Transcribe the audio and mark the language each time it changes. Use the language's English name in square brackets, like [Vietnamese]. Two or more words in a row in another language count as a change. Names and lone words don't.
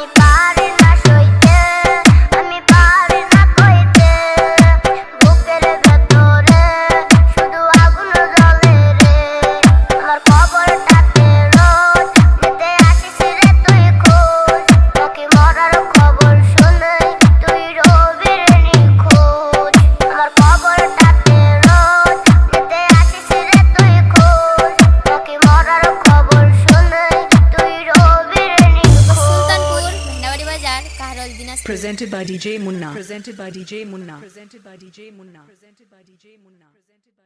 [Bangla] পারি না সইতে আমি পারি না কইতে বুকের ভেতরে শুধু আগুন জ্বলে রে আমার খবরটাতে রোজ নিতে আসিস রে তুই খোঁজ তোকে মরার খবর শুনে তুই রবির নিখোঁজ আমার খবরটাতে রোজ নিতে আসিস রে তুই খোঁজ তোকে মরার খবর শুনে তুই রবির নিখোঁজ সুলতানপুর ময়নাবাড়ি বাজার কারল দিনাজপুর [English] Presented by DJ Munna. Presented by DJ Munna. Presented by DJ Munna. Presented by DJ Munna.